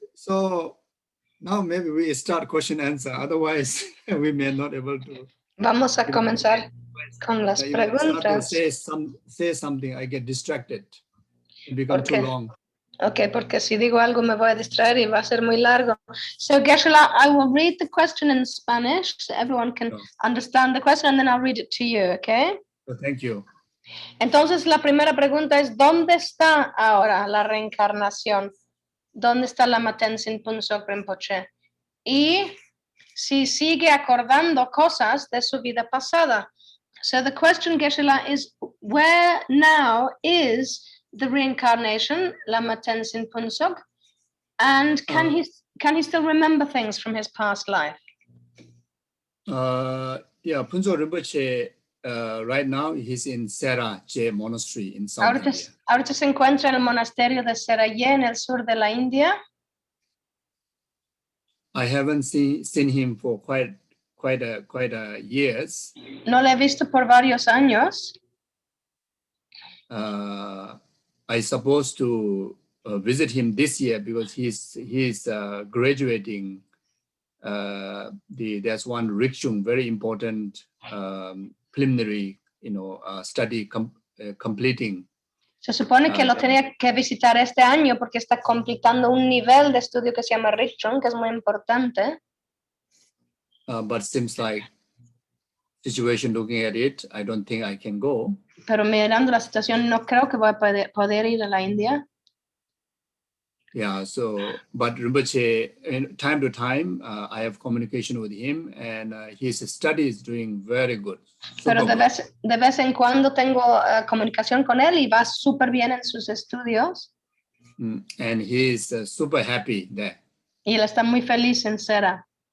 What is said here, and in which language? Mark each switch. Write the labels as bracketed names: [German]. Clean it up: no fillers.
[English] So now maybe we start question answer. Otherwise, we may not able to. [Spanish] Vamos a comenzar con las preguntas. [English] Say something, I get distracted. It becomes too long. [Spanish] Okay, porque si digo algo me voy a distraer y va a ser muy largo. [English] So Gueshe Lama, I will read the question in Spanish so everyone can understand the question and then I'll read it to you, okay? So thank you. [Spanish] Entonces la primera pregunta es, ¿dónde está ahora la reencarnación? ¿Dónde está Lama Tenzin Rinpoche? Y si sigue acordando cosas de su vida pasada. [English] So the question, Gueshe Lama, is where now is the reincarnation, Lama Tenzin Punsog, and can he still remember things from his past life? Yeah, Punsog Rinpoche, right now he's in Sera-Je Monastery in South India. [Spanish] Ahorita se encuentra en el monasterio de Sera-Je en el sur de la India. [English] I haven't seen him for quite quite a years. [Spanish] No le he visto por varios años. [English] I supposed to visit him this year because he's graduating. There's one Rikshung, very important preliminary, study completing. [Spanish] Se supone que lo tenía que visitar este año porque está completando un nivel de estudio que se llama Richtun, que es muy importante. [English] But seems like situation looking at it, I don't think I can go. [Spanish] Pero mirando la situación, no creo que voy a poder ir a la India. [English] Yeah, but Rinpoche, time to time, I have communication with him, and his study is doing very good. [Spanish] Pero de vez en cuando tengo comunicación con él y va súper bien en sus estudios. [English] And he is super happy there. [Spanish] Y él está muy feliz en Sera.